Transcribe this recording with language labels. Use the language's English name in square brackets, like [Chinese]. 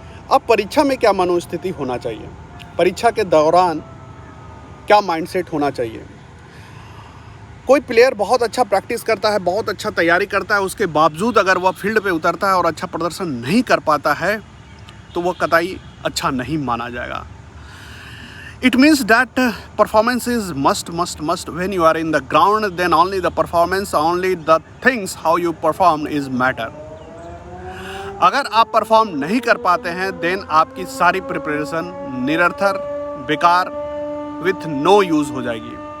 [Hindi] अब परीक्षा में क्या मनोस्थिति होना चाहिए, परीक्षा के दौरान क्या माइंडसेट होना चाहिए। कोई प्लेयर बहुत अच्छा प्रैक्टिस करता है, बहुत अच्छा तैयारी करता है, उसके बावजूद अगर वह फील्ड पे उतरता है और अच्छा प्रदर्शन नहीं कर पाता है तो वह कतई अच्छा नहीं माना जाएगा। [English] It means that performance is must when you are in the ground, then only the performance, only the things how you perform is matter. [Hindi] अगर आप परफॉर्म नहीं कर पाते हैं देन आपकी सारी प्रिपरेशन निरर्थक, बेकार, [English] with no use [Hindi] हो जाएगी।